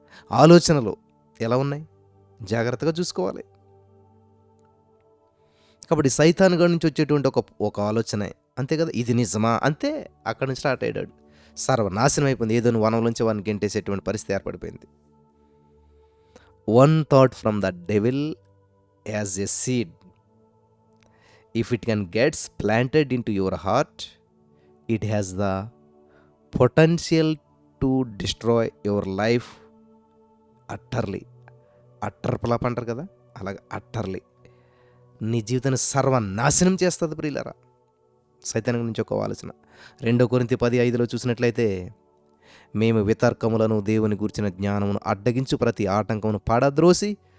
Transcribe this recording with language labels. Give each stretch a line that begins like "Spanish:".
Telugu: ఆలోచనలు ఎలా ఉన్నాయి? జాగ్రత్తగా చూసుకోవాలి. కాబట్టి సైతానుగాడి నుంచి వచ్చేటువంటి ఒక ఆలోచన, అంతే కదా, ఇది నిజమా? అంతే, అక్కడి నుంచి స్టార్ట్ అయ్యాడు. సర్వనాశనం అయిపోయింది. ఏదో వనంలోంచి వాడిని గెంటేసేటువంటి పరిస్థితి ఏర్పడిపోయింది.
English: One thought from the devil as a seed, if it can gets planted into your heart, it has the potential to destroy your life utterly.
Telugu: అట్టర్పలాప్ అంటారు కదా, అలాగే అట్టర్లీ నీ జీవితాన్ని సర్వనాశనం చేస్తుంది ప్రియులారా. సైతాన్ గురించి ఒక ఆలోచన. 2 కొరింథీ 10:5 చూసినట్లయితే, మేము వితర్కములను, దేవుని గూర్చిన జ్ఞానమును అడ్డగించు ప్రతి ఆటంకమును పడద్రోసి